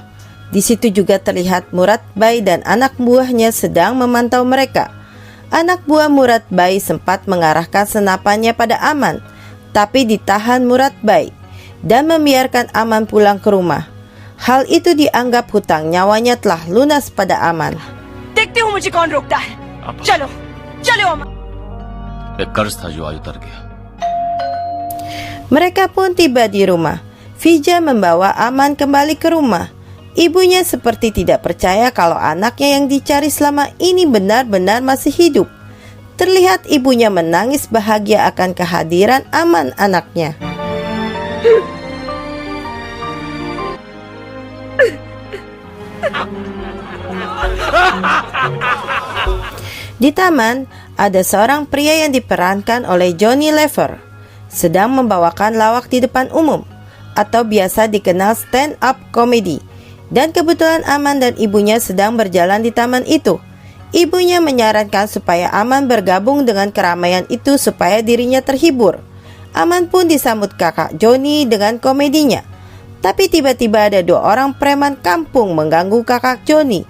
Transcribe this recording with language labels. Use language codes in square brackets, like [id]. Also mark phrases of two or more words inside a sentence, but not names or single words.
[id] Di situ juga terlihat Murad Bai dan anak buahnya sedang memantau mereka. Anak buah Murad Bai sempat mengarahkan senapannya pada Aman, tapi ditahan Murad Bai dan membiarkan Aman pulang ke rumah. Hal itu dianggap hutang nyawanya telah lunas pada Aman. [hi] देखते हो मुझे कौन रोकता है. चलो चलो अमन. एक कर्ज था जो आज उतर गया. [id] Mereka pun tiba di rumah. Fija membawa Aman kembali ke rumah. Ibunya seperti tidak percaya kalau anaknya yang dicari selama ini benar-benar masih hidup. Terlihat ibunya menangis bahagia akan kehadiran Aman, anaknya. Di taman, ada seorang pria yang diperankan oleh Johnny Lever sedang membawakan lawak di depan umum, atau biasa dikenal [en] stand up comedy. [id] Dan kebetulan Aman dan ibunya sedang berjalan di taman itu. Ibunya menyarankan supaya Aman bergabung dengan keramaian itu supaya dirinya terhibur. Aman pun disambut kakak Johnny dengan komedinya. Tapi tiba-tiba ada dua orang preman kampung mengganggu kakak Johnny.